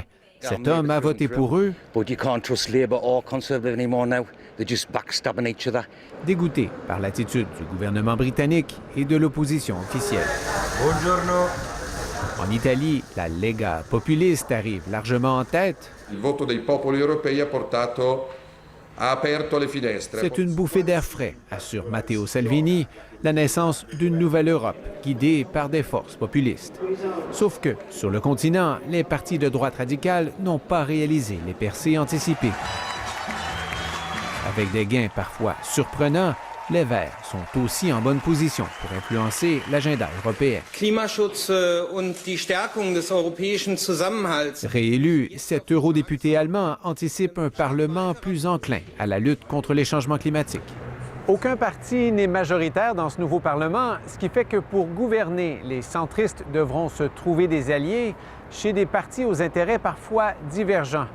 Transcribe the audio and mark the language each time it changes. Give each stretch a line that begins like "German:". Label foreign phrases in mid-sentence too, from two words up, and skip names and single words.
French: Cet homme a voté pour eux, dégoûté par l'attitude du gouvernement britannique et de l'opposition officielle.
Italian: Buongiorno.
French: En Italie, la Lega populiste arrive largement en tête.
Italian: Il voto dei popoli europei ha portato ha aperto le finestre.
French: C'est une bouffée d'air frais, assure Matteo Salvini, la naissance d'une nouvelle Europe guidée par des forces populistes. Sauf que, sur le continent, les partis de droite radicale n'ont pas réalisé les percées anticipées. Avec des gains parfois surprenants, les Verts sont aussi en bonne position pour influencer l'agenda européen.
German: Klimaschutz und die Stärkung des europäischen Zusammenhalts.
French: Réélu, cet eurodéputé allemand anticipe un Parlement plus enclin à la lutte contre les changements climatiques. Aucun parti n'est majoritaire dans ce nouveau Parlement, ce qui fait que pour gouverner, les centristes devront se trouver des alliés chez des partis aux intérêts parfois divergents.